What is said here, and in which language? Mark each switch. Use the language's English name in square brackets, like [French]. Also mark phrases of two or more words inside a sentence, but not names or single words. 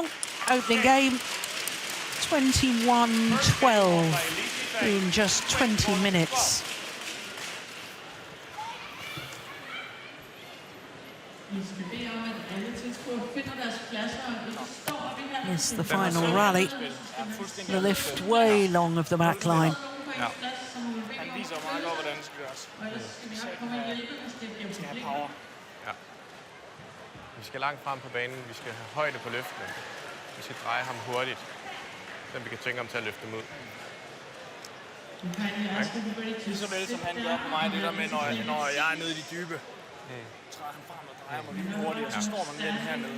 [English] Opening game, 21-12 in just 20 minutes. It's the final rally. The lift way long of the back line. [Danish] Han viser meget godt, hvordan det skal gøres. Vi skal have power. Ja. Vi skal langt frem på banen. Vi skal have højde på løftene. Vi skal dreje ham hurtigt, så vi kan tvinge ham til at løfte dem ud. Lige så vel som han gør på mig, det der med, når jeg er nede i de dybe, træder han frem og drejer mig lige hurtigt, og så står man den hernede.